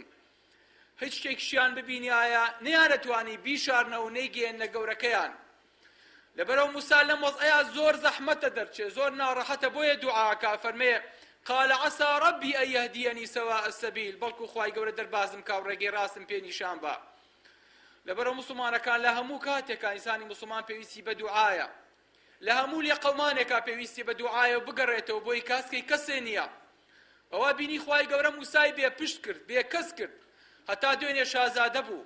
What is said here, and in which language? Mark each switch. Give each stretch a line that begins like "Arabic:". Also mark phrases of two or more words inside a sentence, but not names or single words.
Central Kurdish: هیچ شتێکیشیان ببینایە نەیانەتوانی بیشارنە و نەیگەێنە گەورەکەیان. لەبەرەوە موسا لەم وەزعەیە زۆر زەحمەتە دەرچێ، زۆر ناڕەحەتە، بۆیە دوعاکە فەرمێ
Arabic: قال عسى ربي أن يهديني سواء السبيل.
Central Kurdish: بەڵکو خوای گەورە دەربازم کا و ڕێگەی ڕاستم پێ نیشان بە. لەبەرەوە موسڵمانەکان لە هەموو کاتێکە ئینسانی موسڵمان پێویستی بە دوعایە، لە هەموو لێ قەومانێکا پێویستی بە دوعایە و بگەڕێتەوە بۆی کاسکەی کەسێ نییە. ئەوە بینی خوای گەورە موسای بێ پشت کرد، بێ کەس کرد، هەتا دوێنێ شازادە بوو.